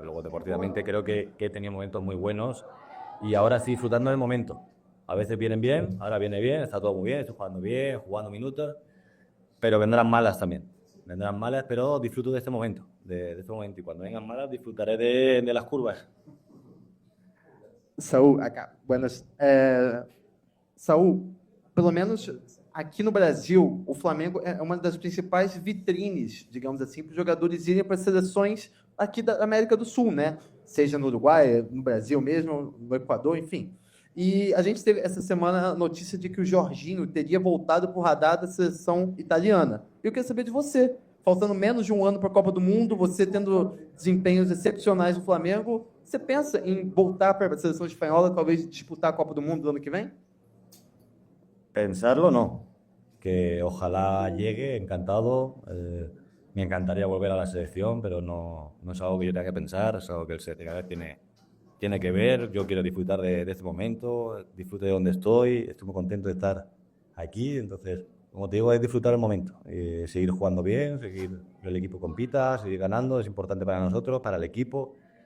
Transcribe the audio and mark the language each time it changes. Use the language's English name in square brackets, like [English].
[Spanish] Luego, deportivamente, creo que he tenido momentos muy buenos y ahora estoy disfrutando del momento. A veces vienen bien, ahora viene bien, está todo muy bien, estoy jugando minutos, pero vendrán malas también. Vendrán malas, pero disfruto de este momento, y cuando vengan malas disfrutaré de las curvas. Saúl, acá. Buenas. [Portuguese] Saúl, pelo menos aqui no Brasil, o Flamengo é uma das principais vitrines, digamos assim, para os jogadores irem para as seleções aqui da América do Sul, né? Seja no Uruguai, no Brasil mesmo, no Equador, enfim. E a gente teve essa semana a notícia de que o Jorginho teria voltado para o radar da seleção italiana. Eu queria saber de você, faltando menos de um ano para a Copa do Mundo, você tendo desempenhos excepcionais no Flamengo, você pensa em voltar para a seleção espanhola, talvez disputar a Copa do Mundo no ano que vem? [Spanish] Pensarlo no, que ojalá llegue, encantado. Me encantaría volver a la selección, pero no es algo que yo tenga que pensar, es algo que el seleccionador tiene que ver. Yo quiero disfrutar de este momento, disfruto de donde estoy muy contento de estar aquí, entonces, como te digo, es disfrutar el momento, seguir jugando bien, seguir que el equipo compita, seguir ganando, es importante para nosotros, para el equipo.